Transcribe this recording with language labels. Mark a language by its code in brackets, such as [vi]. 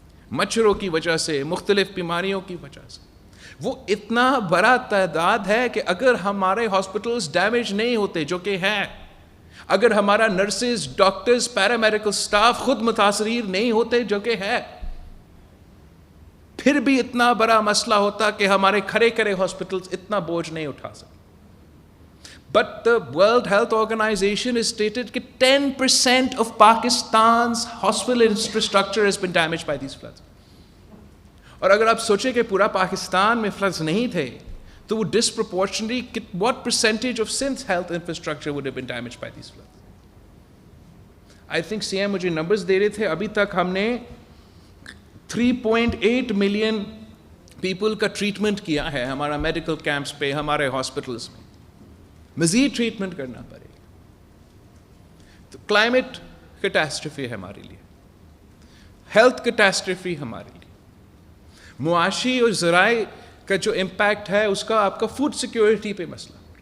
[ur] مچھروں کی وجہ سے, مختلف بیماریوں کی وجہ سے, وہ اتنا بڑا تعداد ہے کہ اگر ہمارے ہاسپٹلز ڈیمیج نہیں ہوتے, جو کہ ہیں, اگر ہمارا نرسز, ڈاکٹرز, پیرامیڈیکل سٹاف خود متاثرین نہیں ہوتے, جو کہ ہے, پھر بھی اتنا بڑا مسئلہ ہوتا کہ ہمارے کھڑے ہاسپٹلز اتنا بوجھ نہیں اٹھا سکتے. [en] But the World Health Organization has stated that 10% of Pakistan's hospital infrastructure has been damaged by these floods. [ur] اور اگر آپ سوچیں کہ پورا پاکستان میں فلڈز نہیں تھے تو وہ [en] disproportionately what percentage of Sindh's health infrastructure would have been damaged by these floods? I think [ur] CM مجھے نمبرز دے رہے تھے, ابھی تک ہم نے 3.8 ملین پیپل کا ٹریٹمنٹ کیا ہے ہمارا میڈیکل کیمپس پہ, ہمارے ہاسپٹلز میں. مزید ٹریٹمنٹ کرنا پڑے گا. تو کلائمیٹ کیٹاسٹرفی ہے ہمارے لیے, ہیلتھ کیٹاسٹرفی ہمارے لیے, معاشی اور ذرائع کا جو امپیکٹ ہے اس کا آپ کا فوڈ سیکیورٹی پہ مسئلہ.